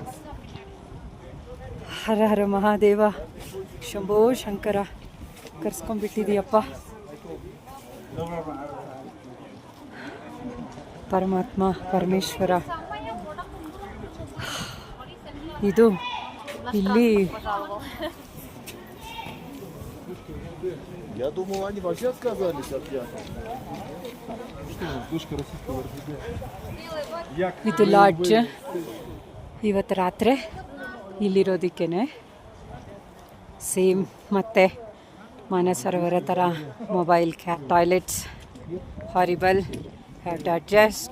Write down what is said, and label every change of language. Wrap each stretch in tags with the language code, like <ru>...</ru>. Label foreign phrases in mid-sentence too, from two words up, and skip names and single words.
<kn>ಹರ ಹರ ಮಹಾದೇವ, ಶಂಭೋ ಶಂಕರ ಕರ್ಸ್ಕೊಂಡ್ಬಿಟ್ಟಿದೀಯಪ್ಪ. ಪರಮಾತ್ಮ ಪರಮೇಶ್ವರ. ಇದು ಇಲ್ಲಿ</kn> <ru>Я думал, они вообще отказались от яхты. Что, дочка российского РГД?</ru> <kn>ಇದು ಲಾಡ್ಜ್. ಇವತ್ತು ರಾತ್ರಿ ಇಲ್ಲಿರೋದಕ್ಕೇನೆ ಸೇಮ್ ಮತ್ತೆ ಮಾನಸರೋವರ ಥರ</kn> <en>mobile toilets horrible, have to adjust.</en>